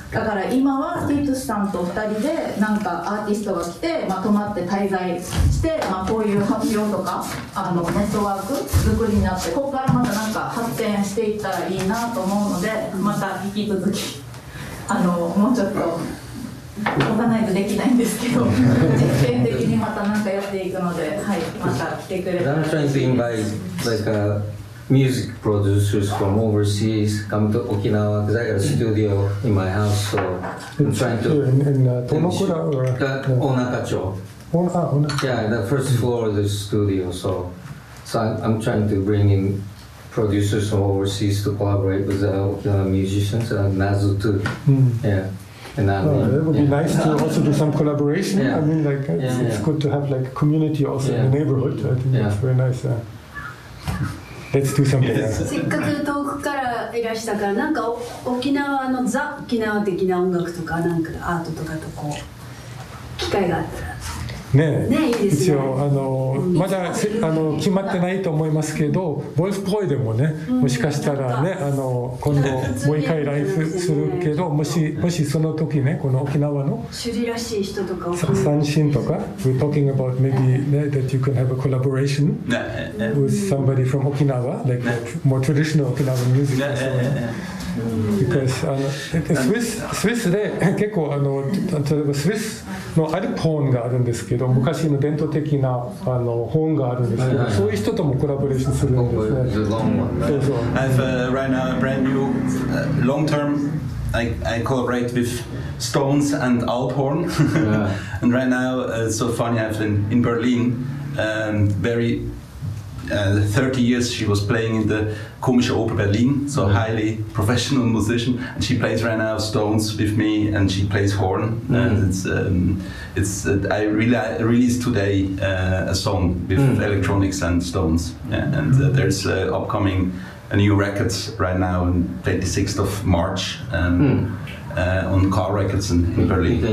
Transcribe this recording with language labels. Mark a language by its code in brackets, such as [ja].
[ja] だから今はティトスさんと2人でなんかアーティストが来て、まあ、泊まって滞在して、まあ、こういう発表とかあのネットワーク作りになって、ここからまたなんか発展していったらいいなと思うので、また引き続きあのもうちょっと動かないとできないんですけど、実験的にまたなんかやっていくので、はい、また来てくれたらしいです。 [en] I'm trying to invite like aMusic producers from overseas come to Okinawa because I got a studio in my house, so I'm trying to. Tomokura or Onakacho. Yeah, the first floor of the studio. So I'm trying to bring in producers from overseas to collaborate with the Okinawa musicians and Nazu too. And that would be nice to also do some collaboration. Yeah. I mean, like it's good to have like community also in the neighborhood. I think that's very nice. Let's do something. [ja] せっかく遠くからいらしたから、なんか沖縄のザ・沖縄的な音楽とか、なんかアートとかとこう機会があったら。ね、一応あのまだあの決まってないと思いますけど、ボイスポイでもね、もしかしたらね、あの今度もう一回ライブするけど、もしその時ね、この沖縄の首里らしい人とかを三振とか [en] We're talking about maybe、 [ja] ね、 [en] that you can have a collaboration with somebody from 沖縄 like more traditional 沖縄 music or something、 [ja] ね、 [en] because [ja] あのスイスで結構あの例えばスイスのアルプホーンがあるんですけど、昔の伝統的なあのホーンがあるんですけど、そういう人ともコラボレーションするんですね。 [en] It's a long one. [ja] そうそう。 [en] I have right now a brand new long term. I collaborate with Stones and Alphorn. And right now, it's so funny, I have been in Berlin. Very 30 years she was playing in the Komische Oper Berlin, so highly professional musician, and she plays right now Stones with me, and she plays horn, and I released today a song with electronics and Stones, yeah, and there's upcoming a new record right now on 26th of March on Car Records in Berlin.